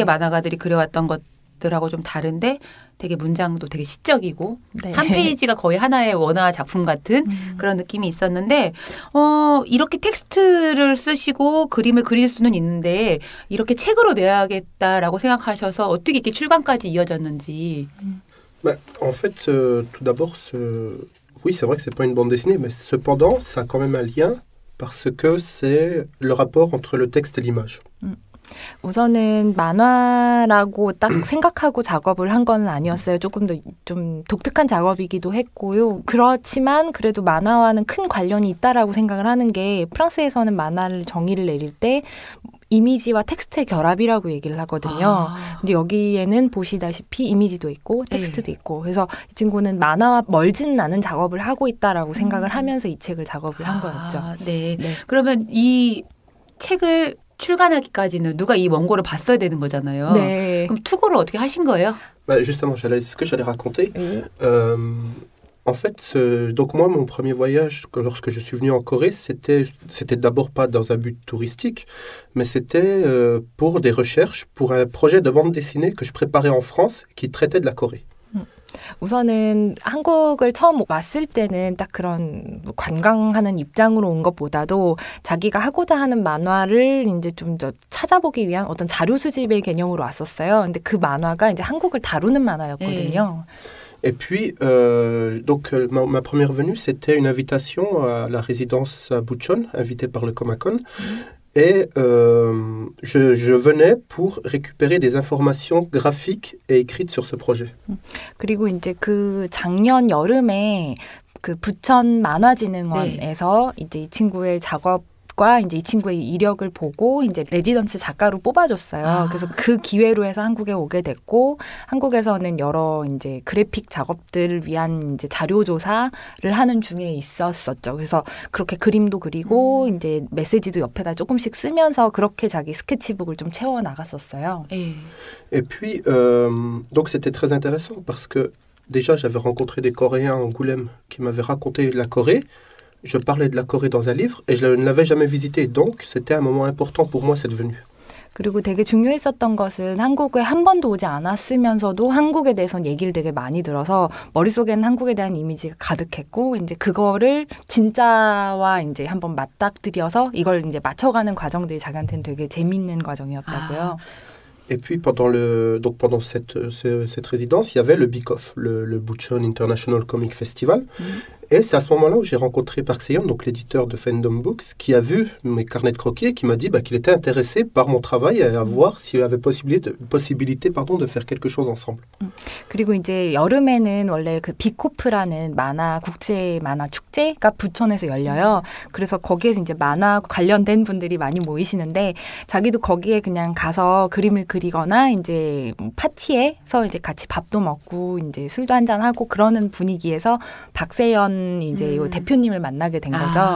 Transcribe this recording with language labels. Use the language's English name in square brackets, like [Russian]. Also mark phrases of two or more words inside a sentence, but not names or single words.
[Korean] 만화가들이 그려왔던 것들하고 좀 다른데 되게 문장도 되게 시적이고 네. 한 페이지가 거의 하나의 원화 작품 같은 그런 느낌이 있었는데 이렇게 텍스트를 쓰시고 그림을 그릴 수는 있는데 이렇게 책으로 내야겠다라고 생각하셔서 어떻게 이렇게 출간까지 이어졌는지. [French] En fait, tout d'abord, oui, c'est vrai que c'est pas une bande dessinée, mais cependant, ça a quand même un lien parce que c'est le rapport entre le texte et l'image. [Korean] 우선은 만화라고 딱 생각하고 작업을 한 건 아니었어요. 조금 더 좀 독특한 작업이기도 했고요. 그렇지만 그래도 만화와는 큰 관련이 있다라고 생각을 하는 게 프랑스에서는 만화를 정의를 내릴 때 이미지와 텍스트의 결합이라고 얘기를 하거든요. 근데 여기에는 보시다시피 이미지도 있고 텍스트도 있고 그래서 이 친구는 만화와 멀지는 않은 작업을 하고 있다라고 생각을 하면서 이 책을 작업을 한 거였죠. 네. 그러면 이 책을 출간하기까지는 누가 이 원고를 봤어야 되는 거잖아요. 네. 그럼 투고를 어떻게 하신 거예요? [French] Justement, ce que j'allais raconter. Oui. En fait, donc moi, mon premier voyage, lorsque je suis venu en Corée, c'était d'abord pas dans un but touristique, mais c'était pour des recherches, pour un projet de bande dessinée que je préparais en France qui traitait de la Corée. [Korean] 우선은 한국을 처음 왔을 때는 딱 그런 관광하는 입장으로 온 것보다도 자기가 하고자 하는 만화를 이제 좀 더 찾아보기 위한 어떤 자료 수집의 개념으로 왔었어요. 근데 그 만화가 이제 한국을 다루는 만화였거든요. [French] Et puis, donc, ma première venue, c'était une invitation à la résidence à Buchon, invitée par le Comacon. Et je venais pour récupérer des informations graphiques et écrites sur ce projet. [Korean] 그리고 이제 그 작년 여름에 그 부천 만화진흥원에서 이제 이 친구의 작업과 이제 이 친구의 이력을 보고 이제 레지던스 작가로 뽑아줬어요. 그래서 그 기회로 해서 한국에 오게 됐고 한국에서는 여러 이제 그래픽 작업들을 위한 이제 자료 조사를 하는 중에 있었었죠. 그래서 그렇게 그림도 그리고 이제 메시지도 옆에다 조금씩 쓰면서 그렇게 자기 스케치북을 좀 채워 나갔었어요. [French] Et puis donc c'était très intéressant parce que déjà j'avais rencontré des Coréens à Angoulême qui m'avaient raconté la Corée. Je parlais de la Corée dans un livre et je ne l'avais jamais visité. Donc, c'était un moment important pour moi, cette venue. [Korean] 그리고 되게 중요했었던 것은 한국에 한 번도 오지 않았으면서도 한국에 대해서는 얘기를 되게 많이 들어서 머릿속에는 한국에 대한 이미지가 가득했고 이제 그거를 진짜와 이제 한번 맞닥뜨려서 이걸 이제 맞춰가는 과정들이 자기한테는 되게 재밌는 과정이었다고요. [French] Et puis pendant cette résidence, il y avait le BICOF, le Buchon International Comic Festival. Et c'est à ce moment-là où j'ai rencontré Park Se-yeon, donc l'éditeur de Fandom Books, qui a vu mes carnets de croquis et qui m'a dit qu'il était intéressé par mon travail et à voir s'il y avait possibilité de faire quelque chose ensemble. [Korean] 그리고 이제 여름에는 원래 그 비코프라는 국제 만화 축제가 부천에서 열려요. 그래서 거기에서 이제 만화 관련된 분들이 많이 모이시는데 자기도 거기에 그냥 가서 그림을 그리거나 이제 파티에서 이제 같이 밥도 먹고 이제 술도 한잔 하고 그러는 분위기에서 박세연 이제 요 대표님을 만나게 된 거죠.